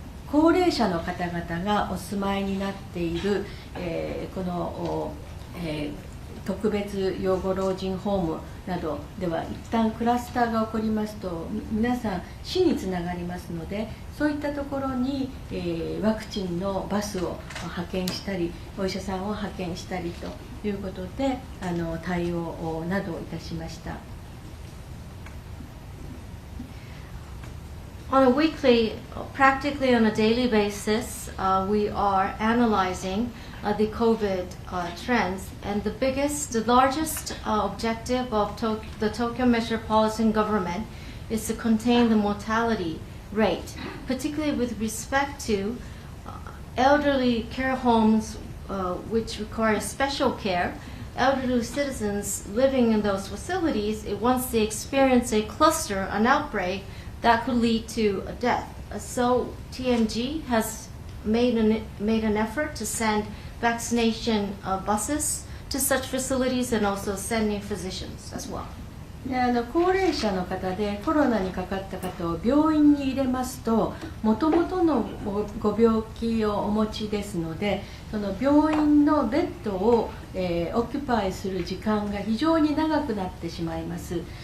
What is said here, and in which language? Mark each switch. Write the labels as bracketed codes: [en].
[ja] 高齢者の方々がお住まいになっている、この、特別養護老人ホームなどでは一旦クラスターが起こりますと皆さん死につながりますので、そういったところに、ワクチンのバスを派遣したりお医者さんを派遣したりということで対応などをいたしました。 [en] On a weekly, practically on a daily basis, we are analyzing the COVID trends, and the largest objective of the Tokyo Metropolitan Government is to contain the mortality rate, particularly with respect to elderly care homes which require special care. Elderly citizens living in those facilities, once they experience a cluster, an outbreak, that could lead to a death. So TMG has made an effort to send vaccination buses to such facilities and also sending physicians as well. [ja] 高齢者の方でコロナにかかった方を病院に入れますと、もともとのご病気をお持ちですので、その病院のベッドを、オキュパイする時間が非常に長くなってしまいます。